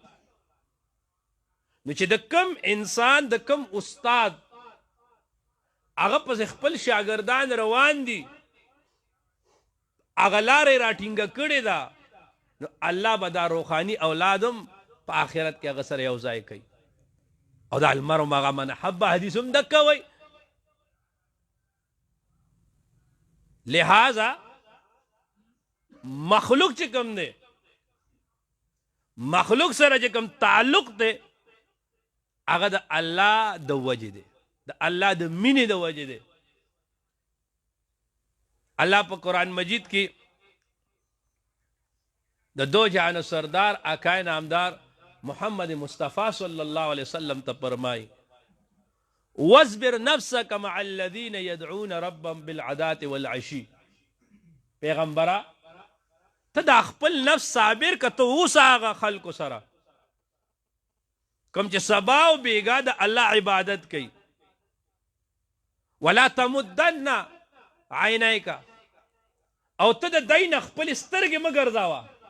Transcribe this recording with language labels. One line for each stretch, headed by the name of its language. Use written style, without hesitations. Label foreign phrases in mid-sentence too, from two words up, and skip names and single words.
Pashto: نو چې د کم انسان د کم استاد هغه پس خپل شاگردان روان دي هغه لارې راټینګه کړې ده، نو الله به دا روحانی اولادم په آخرت کې هغه سره یو ځای کوي.
Arabic: او دا المرء مع من احب
Pashto: حدیث هم دکه وی. لہذا مخلوق چې کوم دی مخلوق سره چې کوم تعلق دی هغه د الله د وجه دی، د الله د مینې د وجه دی. الله په قرآن مجید کې د دو جهان سردار آقای نامدار محمد مصطفی
Arabic: صلی الله علیه وسلم
Pashto: ته فرمای
Arabic: واصبر نفسك مع الذين يدعون ربهم بالعداة والعشي.
Pashto: پیغمبره ته د خپل نفس صابر که ته اوسه هغه خلکو سره کم چې سبا او بیګا د الله عبادت کوي
Arabic: ولا تمدن عینیک
Pashto: او ته د دای نه خپل سترګې مه ګرځوه